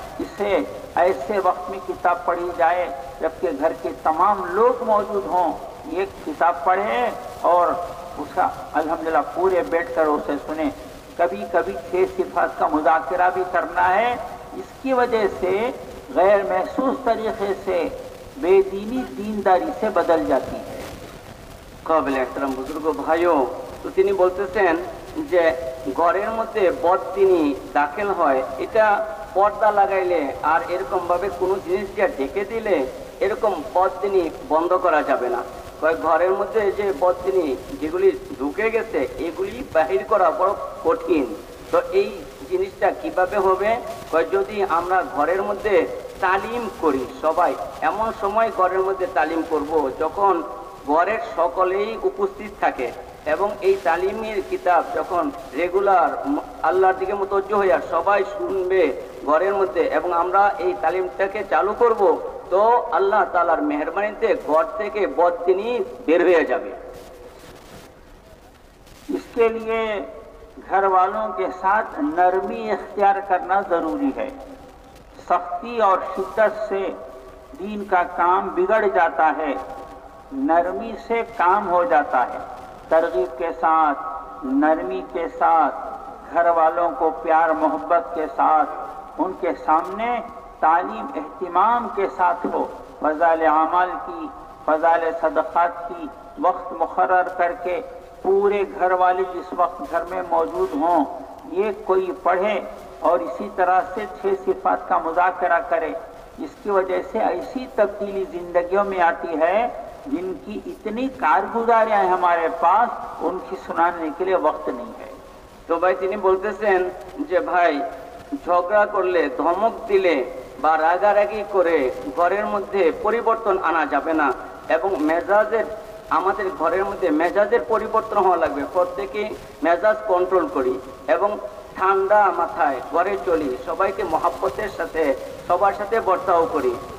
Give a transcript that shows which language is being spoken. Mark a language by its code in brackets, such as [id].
[hi] इससे ऐसे वक्त में किताब पढ़ी जाए जबकि घर के तमाम लोग मौजूद हों, ये किताब पढ़े और उसका अल्हम्दुलिल्लाह पूरे बैठकर उसे सुने। कभी कभी 6 सिफात का मुज़ाकरा भी करना है। इसकी वजह से गैर महसूस तरीक़े से बेदीनी दीनदारी से बदल जाती है। [bn] কাবিল এহতরাম বুজুর্গ ভাইও, তো তিনি বলতেছেন যে ঘরের মধ্যে বদদিনী দাখিল হয়, এটা পর্দা লাগাইলে আর এরকম ভাবে কোনো জিনিস দিয়ে ঢেকে দিলে এরকম বদদিনী বন্ধ করা যাবে না। ঘরের মধ্যে যে বদদিনী যেগুলি ঢুকে গেছে এগুলি বাহির করা বড় কঠিন। তো এই জিনিসটা কিভাবে হবে? যদি আমরা ঘরের মধ্যে তালিম করি, সবাই এমন সময় ঘরের মধ্যে তালিম করব যখন ঘরের সকলেই উপস্থিত থাকে এবং এই তালিমের কিতাব যখন রেগুলার আল্লাহর দিকে মুতওয়াজ্জহ হয়ে সবাই শুনবে ঘরের মধ্যে এবং আমরা এই তালিমটাকে চালু করব, তো আল্লাহ তাআলার মেহেরবানিতে ঘর থেকে বদদিনী বের হয়ে যাবে। [hi] इसके लिए घर वालों के साथ नरमी इख्तियार करना ज़रूरी है। सख्ती और शिद्दत से दीन का काम बिगड़ जाता है, नरमी से काम हो जाता है। तरगीब के साथ, नरमी के साथ, घर वालों को प्यार मोहब्बत के साथ उनके सामने तालीम एहतिमाम के साथ हो। फ़ज़ाइल अमाल की, फ़ज़ाइल सदक़ात की वक्त मुक़र्रर करके पूरे घर वाले जिस वक्त घर में मौजूद हों ये कोई पढ़े और इसी तरह से 6 सिफात का मुज़ाकरा करे। इसकी वजह से ऐसी तब्दीली ज़िंदगियों में आती है जिनकी इतनी कारगुजारियाँ हैं हमारे पास, उनकी सुनाने के लिए वक्त नहीं है। [bn] তো ভাই তিনি বলতেছেন যে ভাই ঝগড়া করলে, ধমক দিলে বা রাগারাগি করে ঘরের মধ্যে পরিবর্তন আনা যাবে না এবং মেজাজের আমাদের ঘরের মধ্যে মেজাজের পরিবর্তন হওয়া লাগবে। প্রত্যেকে মেজাজ কন্ট্রোল করি এবং ঠান্ডা মাথায় ঘরে চলি, সবাইকে মহাব্বতের সাথে সবার সাথে বর্তাও করি।